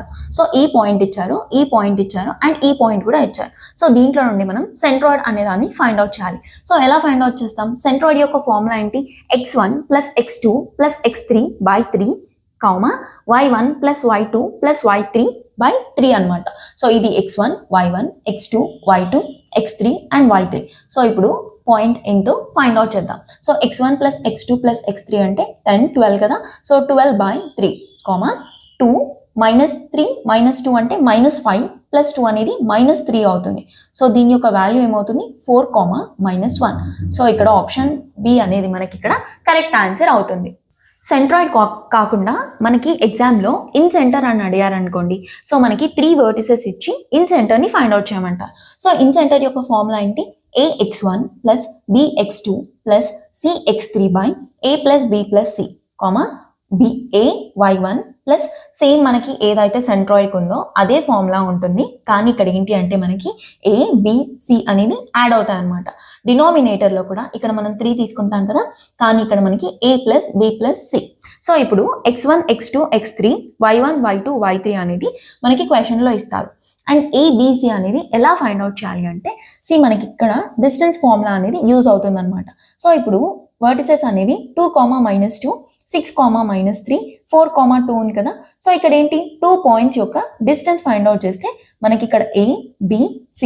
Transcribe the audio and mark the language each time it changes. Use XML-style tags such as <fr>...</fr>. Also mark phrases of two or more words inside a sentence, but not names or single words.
<te>సో ఈ పాయింట్ ఇచ్చారు, ఈ పాయింట్ ఇచ్చారు అండ్ ఈ పాయింట్ కూడా ఇచ్చారు. సో దీంట్లో నుండి మనం సెంట్రాయిడ్ అనే దాన్ని</te> <en>find out</en> <te>చేయాలి. సో ఎలా</te> <en>find out</en> <te>చేస్తాం? సెంట్రాయిడ్ యొక్క ఫార్ములా ఏంటి?</te> <en>x1 plus x2 plus x3 by 3 comma y1 plus y2 plus y3 by 3</en> <te>అనమాట. సో ఇది x1 y1 x2 y2</te> <en>x3 and y3.</en> <te>సో ఇప్పుడు</te> <en>point into find out</en> <te>చేద్దాం.</te> <en>so x1 plus x2 plus x3</en> <te>అంటే 10 12 కదా.</te> <en>so 12 by 3 comma 2 minus 3 minus 2 అంటే minus 5 plus 2 అనేది minus 3 అవుతుంది.</en> <te>సో దీని యొక్క వాల్యూ ఏమవుతుంది?</te> <en>4 comma minus 1.</en> <te>సో ఇక్కడ</te> <en>option B</en> <te>అనేది మనకి ఇక్కడ</te> <en>correct answer</en> <te>అవుతుంది. సెంట్రాయిడ్ కాకుండా మనకి</te> <en>examlo in center</en> <te>అని అడిగారనుకోండి. సో మనకి 3 vertices ఇచ్చి</te> <en>in centerni find out</en> <te>చేయమంటారు.</te> <en>so in center</en> <te>యొక్క ఫార్ములా ఏంటి?</te> <en>ax1 plus bx2 plus cx3 by a plus b plus c comma ay1 plus same</en> <te>మనకి ఏదైతే సెంట్రాయిడ్ ఉందో అదే ఫార్ములా ఉంటుంది. కానీ ఇక్కడ ఏంటి అంటే మనకి a b c అనేది యాడ్ అవుతాయి అనమాట. డినామినేటర్లో కూడా ఇక్కడ మనం 3 తీసుకుంటాం కదా, కానీ ఇక్కడ మనకి</te> <en>a plus b plus c.</en> <te>సో ఇప్పుడు x1 x2 x3 y1 y2 y3 అనేది మనకి క్వశ్చన్లో ఇస్తారు. అండ్ ABC అనేది ఎలా ఫైండ్ అవుట్ చేయాలి అంటే మనకి ఇక్కడ</te> <en>distance formula</en> <te>అనేది యూజ్ అవుతుంది అనమాట. సో ఇప్పుడు వర్టిసెస్ అనేవి 2, -2 6, -3 4, 2 ఉంది కదా. సో ఇక్కడ ఏంటి? 2 పాయింట్స్ యొక్క</te> <en>distance find out</en> <te>చేస్తే మనకి ఇక్కడ A B C.</te>